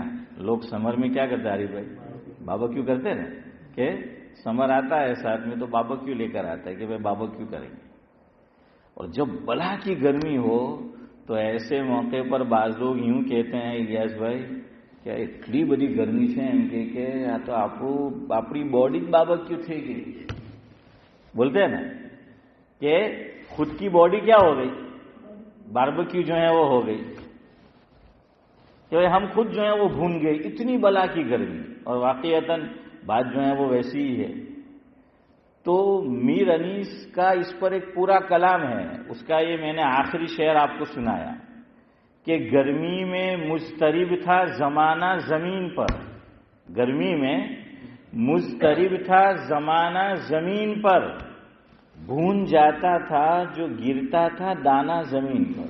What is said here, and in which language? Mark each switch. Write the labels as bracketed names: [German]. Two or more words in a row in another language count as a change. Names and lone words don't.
[Urdu] لوگ سمر میں کیا کرتے ہیں عارف بھائی؟ باربیکیو کرتے ہیں کہ سمر آتا ہے ساتھ میں تو باربیکیو لے کر آتا ہے کہ بھائی باربیکیو کریں گے۔ اور جب بلا کی گرمی ہو تو ایسے موقع پر بعض لوگ یوں کہتے ہیں الیاس بھائی کیا اتنی بڑی گرمی [Gujarati] છે એમ [Urdu] کہ یا تو اپنی [English] body barbecue [Gujarati] થઈ ગઈ، [Urdu] بولتے ہیں نا کہ خود کی باڈی کیا ہو گئی؟ باربیکیو جو ہے وہ ہو گئی، کہ ہم خود جو ہے وہ بھون گئے، اتنی بلا کی گرمی۔ اور واقعتاً بات جو ہے وہ ویسی ہی ہے۔ تو میر انیس کا اس پر ایک پورا کلام ہے، اس کا یہ میں نے آخری شعر آپ کو سنایا کہ گرمی میں مضطرب تھا زمانہ زمین پر، گرمی میں مضطرب تھا زمانہ زمین پر، بھون جاتا تھا جو گرتا تھا دانا زمین پر۔